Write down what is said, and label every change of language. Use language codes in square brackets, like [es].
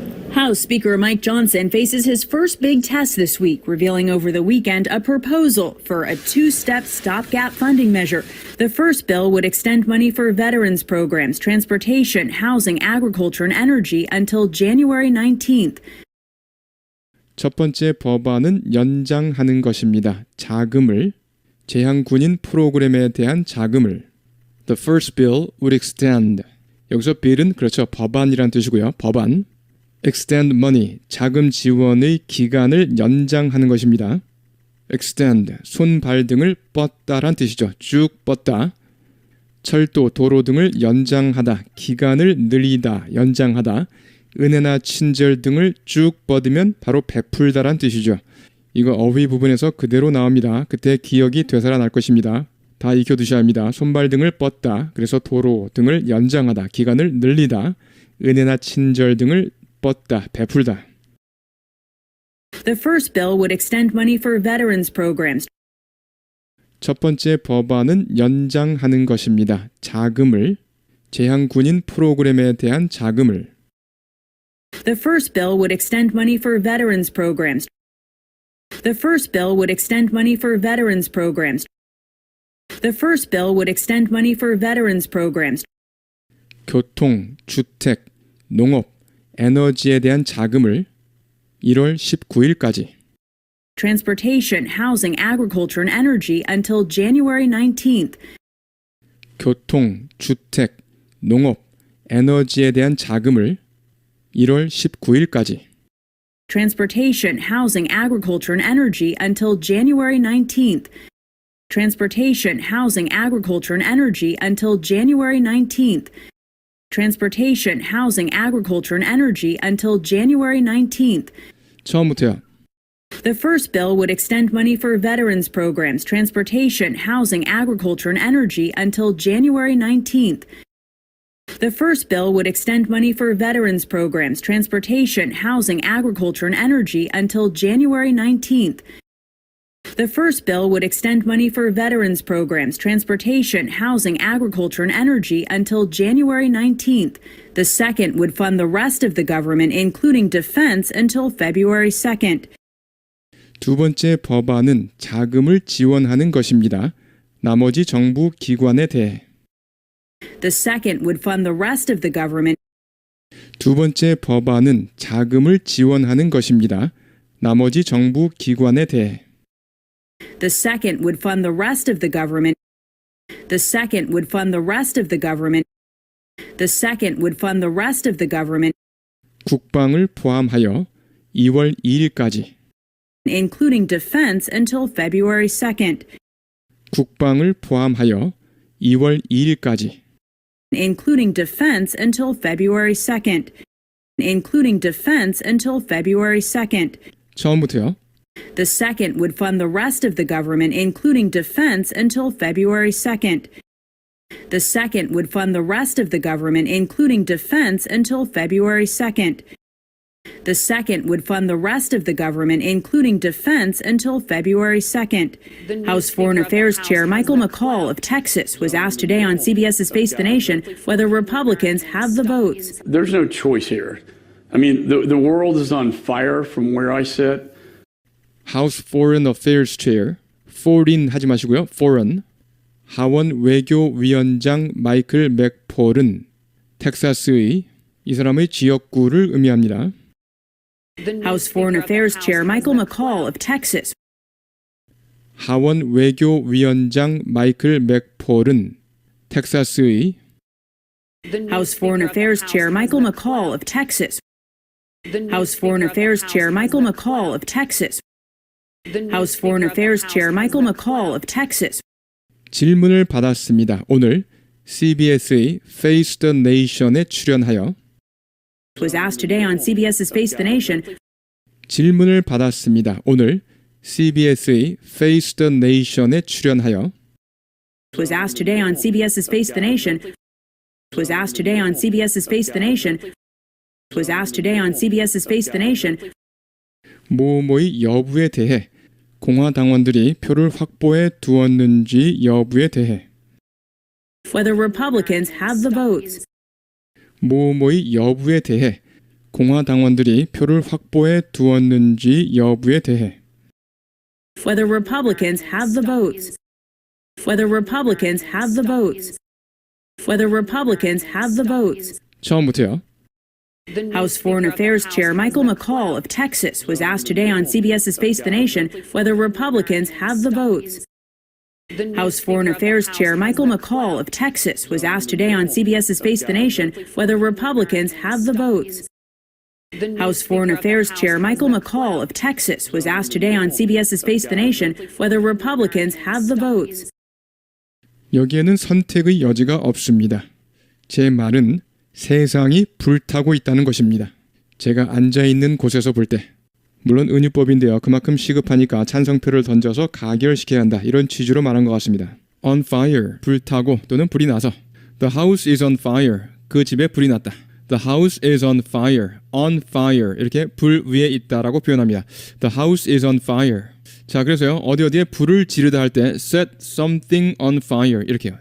[en] House Speaker Mike Johnson faces his first big test this week, revealing over the weekend a proposal for a 2-step stopgap funding measure. The first bill would extend money for veterans programs, transportation, housing, agriculture, and energy until January 19th. [ko] 첫 번째 법안은 연장하는 것입니다. 자금을, 재향군인 프로그램에 대한 자금을. [en] The first bill would extend. [ko] 여기서 bill은 그렇죠. 법안이란 뜻이고요. 법안. [en] extend money, [ko] 자금 지원의 기간을 연장하는 것입니다. extend, 손, 발 등을 뻗다란 뜻이죠. 쭉 뻗다. 철도, 도로 등을 연장하다, 기간을 늘리다, 연장하다. 은혜나 친절 등을 쭉 뻗으면 바로 베풀다란 뜻이죠. 이거 어휘 부분에서 그대로 나옵니다. 그때 기억이 되살아날 것입니다. 다 익혀두셔야 합니다. 손발 등을 뻗다, 그래서 도로 등을 연장하다, 기간을 늘리다, 은혜나 친절 등을 뻗다, 베풀다. [en] The first bill would extend money for veterans programs. [ko] 첫 번째 법안은 연장하는 것입니다. 자금을, 재향군인 프로그램에 대한 자금을. [en] The first bill would extend money for veterans programs. The first bill would extend money for veterans programs. The first bill would extend money for veterans programs. [ko] 교통, 주택, 농업, 에너지에 대한 자금을 1월 19일까지. [en] Transportation, housing, agriculture, and energy until January 19th. 교통, 주택, 농업, 에너지에 대한 자금을 1월 19일까지. Transportation, housing, agriculture, and energy until January 19th. Transportation, housing, agriculture, and energy until January 19th. Transportation, housing, agriculture, and energy until January 19th. [ko] 처음부터요. [en] The first bill would extend money for veterans programs, transportation, housing, agriculture, and energy until January 19th. The first bill would extend money for veterans programs, transportation, housing, agriculture, and energy until January 19th. The first bill would extend money for veterans programs, transportation, housing, agriculture, and energy until January 19th. The second would fund the rest of the government, including defense, until February 2nd. [ko] 두 번째 법안은 자금을 지원하는 것입니다. 나머지 정부 기관에 대해. [en] The second would fund the rest of the government. [ko] 두 번째 법안은 자금을 지원하는 것입니다. 나머지 정부 기관에 대해. [en] The second would fund the rest of the government. The second would fund the rest of the government. The second would fund the rest of the government. [ko] 국방을 포함하여 2월 2일까지. [en] Including defense until February 2nd. [ko] 국방을 포함하여 2월 2일까지. [en] Including defense until February 2nd. Including defense until February 2nd. [ko] 처음부터요. [en] The second would fund the rest of the government, including defense, until February 2nd. The second would fund the rest of the government, including defense, until February 2nd. The second would fund the rest of the government, including defense, until February 2nd. House Foreign Affairs Chair Michael McCaul of Texas was asked today on CBS's Face the Nation whether Republicans have the votes. There's no choice here. I mean, the world is on fire from where I sit. House Foreign Affairs Chair, foreign [ko] 하지 마시고요. [en] foreign. [ko] 하원 외교위원장 마이클 맥폴은 텍사스의 이 사람의 지역구를 의미합니다. [en] House Foreign Affairs Chair Michael McCaul of Texas. [ko] 하원 외교위원장 마이클 맥폴은 텍사스의 [en] House Foreign Affairs Chair Michael McCaul of Texas. House Foreign Affairs Chair Michael McCaul of Texas. House Foreign Affairs Chair Michael McCaul of Texas. [ko] 질문을 받았습니다. 오늘 CBS의 Face the Nation에 출연하여 [en] Was asked today on CBS's Face the Nation. [ko] 질문을 받았습니다. 오늘 CBS의 Face the Nation에 출연하여 [en] Was asked today on CBS's Face the Nation. Was asked today on CBS's Face the Nation. Was asked today on CBS's Face the Nation. [ko] 모모의 여부에 대해 공화당원들이 표를 확보해 두었는지 여부에 대해 [en] Whether Republicans have the votes. [ko] 모모의 여부에 대해 공화당원들이 표를 확보해 두었는지 여부에 대해 [en] Whether Republicans have the votes. Whether Republicans have the votes. Whether Republicans have the votes. [ko] 처음부터요. [en] House Foreign Affairs Chair Michael McCaul of Texas was asked today on CBS's Face the Nation whether Republicans have the votes. House Foreign Affairs Chair Michael McCaul of Texas was asked today on CBS's Face the Nation whether Republicans have the votes. House Foreign Affairs Chair Michael McCaul of Texas was asked today on CBS's Face the Nation whether Republicans have the votes. [ko] 여기에는 선택의 여지가 없습니다. 제 말은 세상이 불타고 있다는 것입니다. 제가 앉아있는 곳에서 볼 때, 물론 은유법인데요. 그만큼 시급하니까 찬성표를 던져서 가결시켜야 한다. 이런 취지로 말한 것 같습니다. [en] On fire, [ko] 불타고 또는 불이 나서. [en] The house is on fire, [ko] 그 집에 불이 났다. [en] The house is on fire, [ko] 이렇게 불 위에 있다라고 표현합니다. [en] The house is on fire. [ko] 자, 그래서요. 어디에 불을 지르다 할 때 [en] set something on fire [ko] 이렇게요.